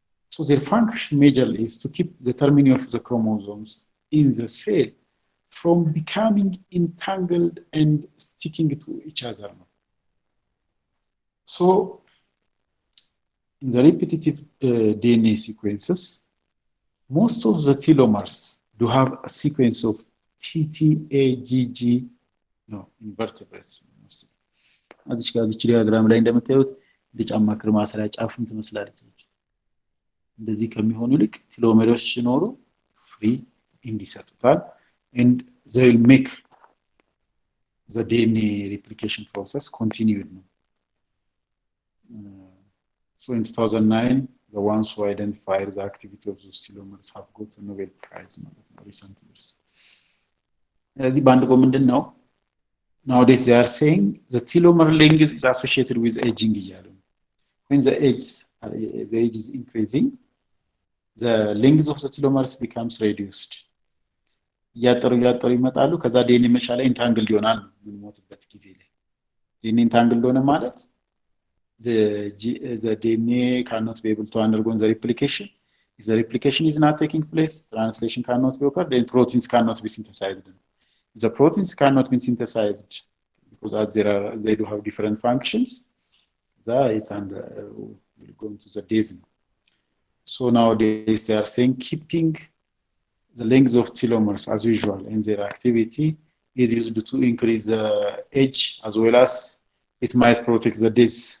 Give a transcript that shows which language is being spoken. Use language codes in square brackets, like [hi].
[en] So their function majorly is to keep the termini of the chromosomes in the cell from becoming entangled and sticking to each other. So in the repetitive DNA sequences, most of the telomeres do have a sequence of TTAGG No, invertebrates. [am] እዚች ጋር እዚች ዲያግራም ላይ እንደምታዩት ለጫማ ክር ማሰሪያ ጫፍም ትመስላለች። እንደዚህ ከሚሆኑ ልክ ቴሎሜሮች ሲኖሩ ፍሪ ኢንድ ይሰጡታል [en] and they will make the DNA replication process continued. So in 2009 the ones who identified the activity of those telomeres have got a Nobel Prize in recent years. The band [am] ምንድነው? [en] Nowadays they are saying the telomere length is associated with aging. When the age is increasing, the length of the telomeres becomes reduced. [am] ያጠሩ ይመጣሉ ከዛ ዲኤንኤ መሻለ ኢንታንግል ይሆናል ምንሞትበት ጊዜ ላይ ዲኤንኤ ኢንታንግል ሆነ ማለት [en] the DNA cannot be able to undergo the replication. If the replication is not taking place, translation cannot be occurred, then proteins cannot be synthesized. If the proteins cannot be synthesized because as they do have different functions, it will go into the days. So nowadays they are saying keeping the length of telomeres as usual and their activity is used to increase the age as well as it might protect the days.